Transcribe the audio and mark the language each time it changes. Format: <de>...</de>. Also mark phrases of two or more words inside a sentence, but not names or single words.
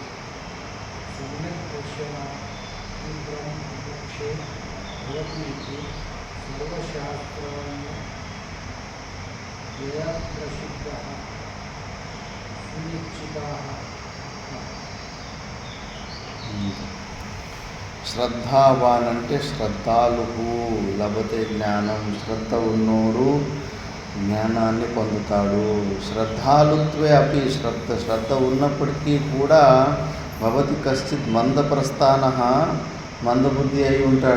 <sa>सम्यक् दर्शनात् शीघ्रं मोक्षे भवति इति सर्वशास्त्राण्यप्रसिद्धः सुनिश्चितः.</sa> <te>శ్రద్ధావాన్ అంటే శ్రద్ధాలువు</te> <sa>లభతే జ్ఞానం.</sa> <te>శ్రద్ధ ఉన్నోడు జ్ఞానాన్ని పొందుతాడు.</te> <sa>శ్రద్ధాలుత్వే అపి</sa> <te>శ్రద్ధ ఉన్నప్పటికీ కూడా</te> <sa>భవతి కశ్చిత్ మందప్రస్థానః</sa> <te>మందబుద్ధి అయి ఉంటాడు.</te>